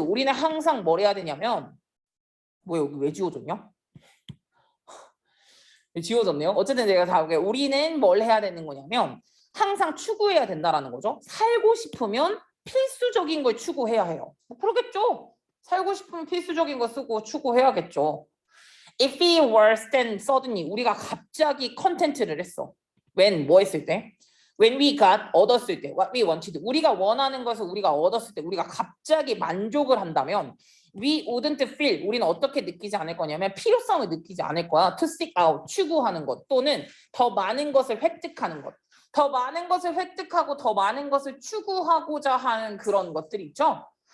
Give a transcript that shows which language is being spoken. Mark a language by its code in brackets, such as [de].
[ko] 우리는 항상 뭘 해야 되냐면 뭐야 여기 왜 지워졌냐? 지워졌네요. 어쨌든 제가 다 우리는 뭘 해야 되는 거냐면 항상 추구해야 된다라는 거죠. 살고 싶으면 필수적인 걸 추구해야 해요. 뭐 그러겠죠. 살고 싶으면 필수적인 거 쓰고 추구해야겠죠. [en] If we were then suddenly [ko] 우리가 갑자기 컨텐츠를 했어. [en] When [ko] 뭐 했을 때? [en] When we got [ko] 얻었을 때. [en] What we wanted. [ko] 우리가 원하는 것을 우리가 얻었을 때 우리가 갑자기 만족을 한다면 [en] we wouldn't feel [ko] 우리는 어떻게 느끼지 않을 거냐면 필요성을 느끼지 않을 거야. [en] To seek out [ko] 추구하는 것 또는 더 많은 것을 획득하는 것. 더 많은 것을 획득하고 더 많은 것을 추구하고자 하는 그런 것들이 있죠.